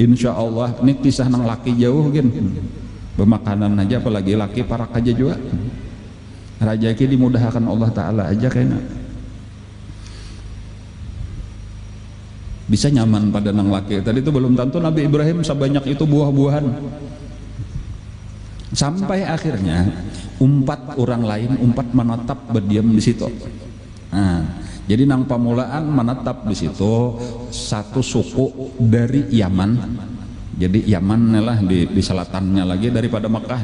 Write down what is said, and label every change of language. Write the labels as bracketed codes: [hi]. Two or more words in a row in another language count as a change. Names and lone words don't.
[bjn] Insya Allah ini kisah nang laki jauh gin. Bermakanan aja, apalagi laki parak aja juga. Rajaki dimudahkan Allah Ta'ala aja kayaknya. Bisa nyaman pada nang laki. [id] Tadi itu belum tentu Nabi Ibrahim sebanyak itu buah-buahan. Sampai akhirnya orang lain menetap berdiam di situ. [bjn] Jadi nang pamulaan menetap di situ satu suku dari Yaman. [id] Jadi Yaman lah di selatannya lagi daripada Mekah.